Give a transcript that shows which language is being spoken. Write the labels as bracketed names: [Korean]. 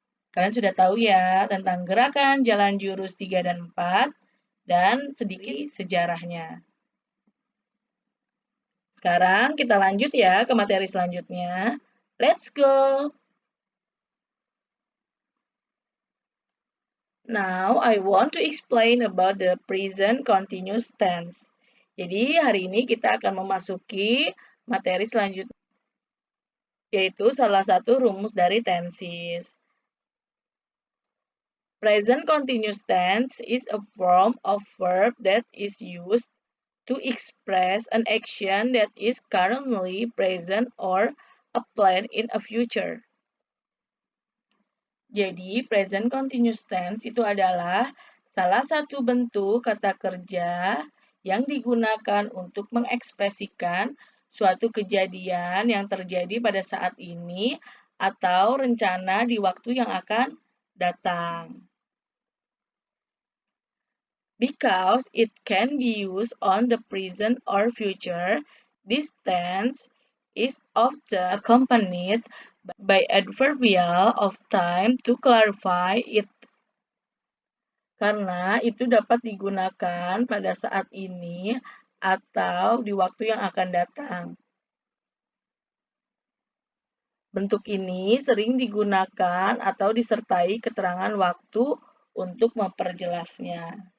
[Indonesian] Kalian sudah tahu ya tentang gerakan jalan jurus 3 dan 4 dan sedikit sejarahnya. Sekarang kita lanjut ya ke materi selanjutnya. [English] Let's go! Now, I want to explain about the present continuous tense. [Indonesian] Jadi, hari ini kita akan memasuki materi selanjutnya, yaitu salah satu rumus dari tenses. [English] Present continuous tense is a form of verb that is used to express an action that is currently present or a plan in a future. [Indonesian] Jadi, present continuous tense itu adalah salah satu bentuk kata kerja yang digunakan untuk mengekspresikan suatu kejadian yang terjadi pada saat ini atau rencana di waktu yang akan datang. [English] Because it can be used on the present or future, this tense is often accompanied by adverbial of time to clarify it. [Indonesian] Karena itu dapat digunakan pada saat ini atau di waktu yang akan datang. Bentuk ini sering digunakan atau disertai keterangan waktu untuk memperjelasnya.